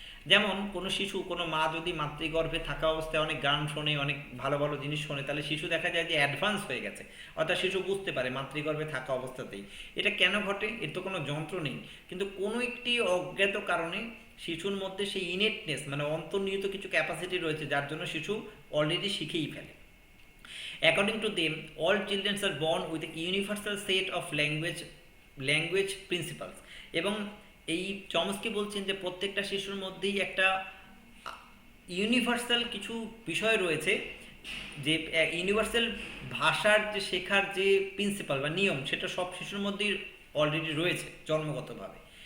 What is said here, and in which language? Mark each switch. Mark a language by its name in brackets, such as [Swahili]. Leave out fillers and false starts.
[Bangla] যেমন কোনো শিশু, কোনো মা যদি মাতৃগর্ভে থাকা অবস্থায় অনেক গান শোনে, অনেক ভালো ভালো জিনিস শোনে, তাহলে শিশু দেখা যায় যে অ্যাডভান্স হয়ে গেছে, অর্থাৎ শিশু বুঝতে পারে মাতৃগর্ভে থাকা অবস্থাতেই। এটা কেন ঘটে? এর তো কোনো যন্ত্র নেই, কিন্তু কোনো একটি অজ্ঞাত কারণে শিশুর মধ্যে সেই ইনেটনেস মানে অন্তর্নিহিত কিছু ক্যাপাসিটি রয়েছে, যার জন্য শিশু অলরেডি শিখেই ফেলে। [English] According to them, all children are born with a universal set of language principles. [Bangla] এবং এই চমস্কি বলছেন যে প্রত্যেকটা শিশুর মধ্যেই একটা ইউনিভার্সাল কিছু বিষয় রয়েছে, যে ইউনিভার্সাল ভাষার যে শেখার যে প্রিন্সিপাল বা নিয়ম, সেটা সব শিশুর মধ্যেই অলরেডি রয়েছে জন্মগতভাবে।